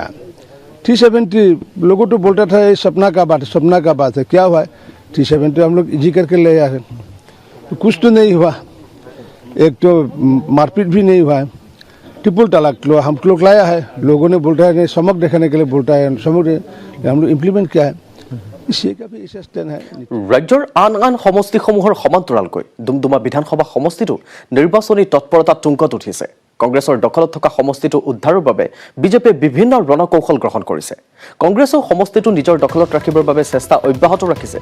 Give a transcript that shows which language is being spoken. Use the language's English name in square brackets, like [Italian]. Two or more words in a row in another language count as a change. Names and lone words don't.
[Hindi] 370 लोगों तो बोलता था ये सपना का बात है। क्या हुआ है, 370 हम लोग इजी करके ले आए, तो कुछ तो नहीं हुआ। एक तो मारपीट भी नहीं हुआ है। ट्रिपल तलाक लो हम लोग लाया है, लोगों ने बोलता है समक दिखाने के लिए बोलता है, समक हम लोग इम्प्लीमेंट किया है। [Assamese] ৰাজ্যৰ আন আন সমষ্টিসমূহৰ সমান্তৰালকৈ ডুমডুমা বিধানসভা সমষ্টিটো নিৰ্বাচনী তৎপৰতা তুংগত উঠিছে। কংগ্ৰেছৰ দখলত থকা সমষ্টিটো উদ্ধাৰৰ বাবে বিজেপিয়ে বিভিন্ন ৰণকৌশল গ্ৰহণ কৰিছে। কংগ্ৰেছৰ সমষ্টিটো নিজৰ দখলত ৰাখিবৰ বাবে চেষ্টা অব্যাহত ৰাখিছে।